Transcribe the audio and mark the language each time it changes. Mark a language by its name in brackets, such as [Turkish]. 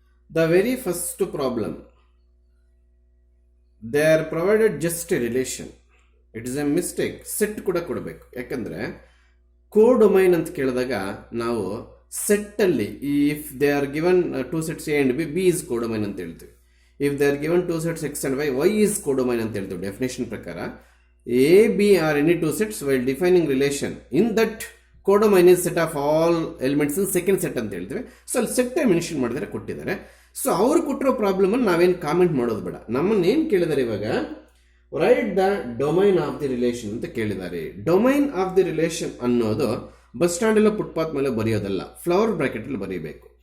[English] The very first problem, they are provided just a relation. It is a mistake. [Kannada] Set ಕೂಡ ಕೊಡಬೇಕು. ಯಾಕಂದ್ರೆ ಕೋಡೊಮೈನ್ ಅಂತ ಕೇಳಿದಾಗ ನಾವು ಸೆಟ್ ಅಲ್ಲಿ [English] if they are given 2 sets A and B is [Kannada] ಕೋಡೊಮೈನ್ ಅಂತ ಹೇಳ್ತೀವಿ. [English] if they are given 2 sets X and Y is [Kannada] ಕೋಡೊಮೈನ್ ಅಂತ ಹೇಳ್ತೀವಿ. ಡೆಫಿನೇಷನ್ ಪ್ರಕಾರ [English] A, B are any 2 sets while defining relation in that codomain is set of all elements in second set [Kannada] ಅಂತ ಹೇಳ್ತೀವಿ. So ಅಲ್ಲಿ set mention ಮಾಡಿದರೆ ಕೊಟ್ಟಿದ್ದಾರೆ. So ಅವ್ರು ಕೊಟ್ಟಿರೋ ಪ್ರಾಬ್ಲಮ್ ಅಲ್ಲಿ ನಾವೇನು ಕಾಮೆಂಟ್ ಮಾಡೋದು ಬೇಡ. ನಮ್ಮನ್ನ ಏನು ಕೇಳಿದ್ದಾರೆ ಇವಾಗ, [English] write the domain of the relation [Kannada] ಅಂತ ಕೇಳಿದ್ದಾರೆ. ಡೊಮೈನ್ ಆಫ್ ದಿ ರಿಲೇಷನ್ ಅನ್ನೋದು ಬಸ್ ಸ್ಟ್ಯಾಂಡ್ ಎಲ್ಲ ಫುಟ್ಪಾತ್ ಮೇಲೆ ಬರೆಯೋದಲ್ಲ, ಫ್ಲವರ್ ಬ್ರಾಕೆಟ್ ಅಲ್ಲಿ ಬರೀಬೇಕು.